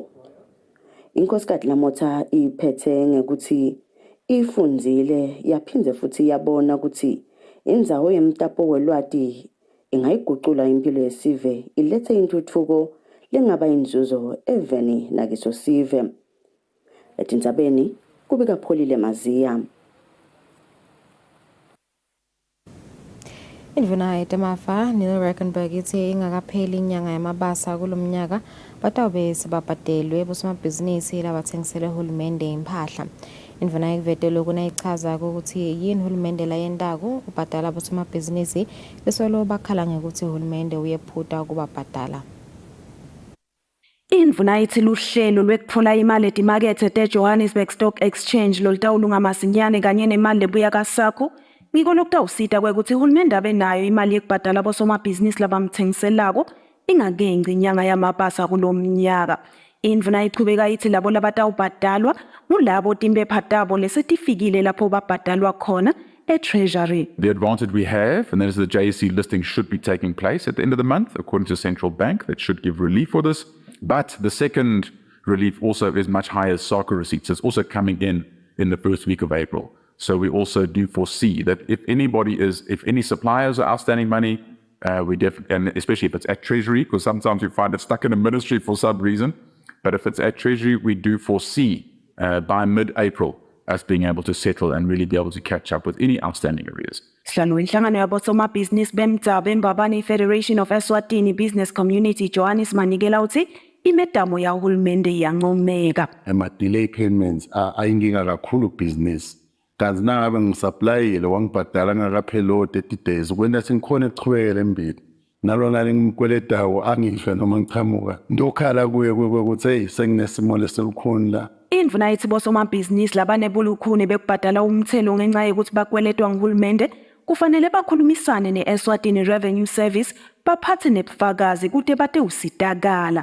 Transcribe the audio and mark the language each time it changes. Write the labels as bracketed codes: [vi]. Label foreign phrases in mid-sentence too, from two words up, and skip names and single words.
[ss] Inkosikati lamotha iphethe ngekuthi ifundzile yaphindze futhi yabona ukuthi indzawo yemtapo welwati ingayigucula impilo yesive ilethe intuthuko lengaba inzuzo eveni nakiso sive. Etindzabeni kubika Pholile Maziya. Indvuna yetemafa Neil Reckenberg ithi ingakapheli inyanga yamabasa kulomnyaka batawube sebabhadelwe bosomabhizinisi labathengisele uhulumende impahla. Indvuna yekuvetelo kunayichaza ukuthi yini uhulumende layendako kubhadala bosomabhizinisi besolo bakhala ngekuthi uhulumende uyephuta ukubabhadala. Indvuna ithi luhlelo lwekutfola imali etimakethe te-Johannesburg Stock Exchange lolutawulunga masinyane kanye nemali lebuya kasakho ngiko lokutawusita kwekuthi uhulumende abe nayo imali yekubhadala bosomabhizinisi labamthengiselako ingakenci inyanga yamabasa kulomnyaka. Indvuna ichubeka ithi labo labatawubhadalwa ngulabo timpepha tabo lesetifikile lapho babhadalwa khona e-Treasury. [en] The advantage we have, and that is the JSE listing should be taking place at the end of the month, according to the central bank, that should give relief for this. But the second relief also is much higher SARCA receipts. It's also coming in the first week of April. So we also do foresee that if any suppliers are outstanding money, and especially if it's at Treasury, because sometimes we find it stuck in a ministry for some reason, but if it's at Treasury, we do foresee by mid-April us being able to settle and really be able to catch up with any outstanding arrears. [ss] Hlanu inhlangano yabosomabhizinisi bemdzaba embabane Federation of Eswatini Business Community Johannes manikela uthi imedamo ya uhulumende iyancomeka. Ama- [en] delay payments [ss] ayinkinga kakhulu business. Kanti nangabe ngisaplayile wangibhadala ngakapheli 30 days ukwenta sengikhona ekuchubekela embili. Nalona ngimkweletawo angisho noma ngiqhamuka. Ndokhala kuye ukuthi hey senginesimo lesilukhuni la. Indvuna ithi bosomabhizinisi labanebulukhuni bekubhadala umthelo ngenxa yokuthi bakweletwa nguhulumende kufanele bakhulumisane ne-Eswatini Revenue Service baphathe nebufakazi kude bate usitakala.